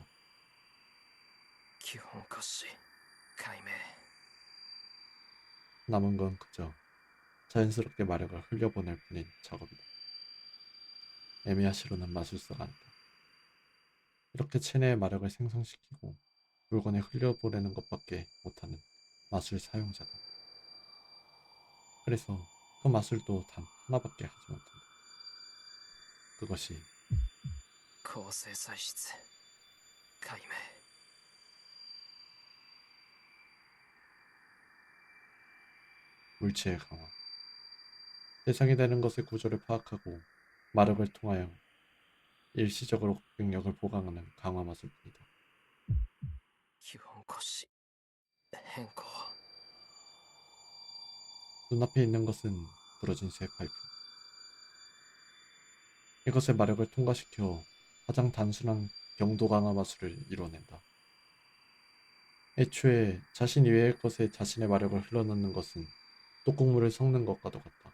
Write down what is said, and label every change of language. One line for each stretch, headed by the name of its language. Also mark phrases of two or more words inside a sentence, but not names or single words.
Japanese: 基本可視解明
Korean: 남은 건 그저 자연스럽게 마력을 흘려보낼 뿐인 작업이다. 에미야 시로는 마술사가 아니다. 이렇게 체내의 마력을 생성시키고 물건에 흘려보내는 것밖에 못하는 마술 사용자다. 그래서 그 마술도 단 하나밖에 하지 못한다. 그것이
Japanese: 構成材質解明
Korean: 물체의 강화. 대상이 되는 것의 구조를 파악하고 마력을 통하여 일시적으로 능력을 보강하는 강화 마술입니다.
Japanese: 基本腰変更
Korean: 눈앞에 있는 것은 부러진 새 파이프. 이것의 마력을 통과시켜 가장 단순한 경도 강화 마술을 이뤄낸다. 애초에 자신 이외의 것에 자신의 마력을 흘러넣는 것은 뚝국물을 섞는 것과도 같다.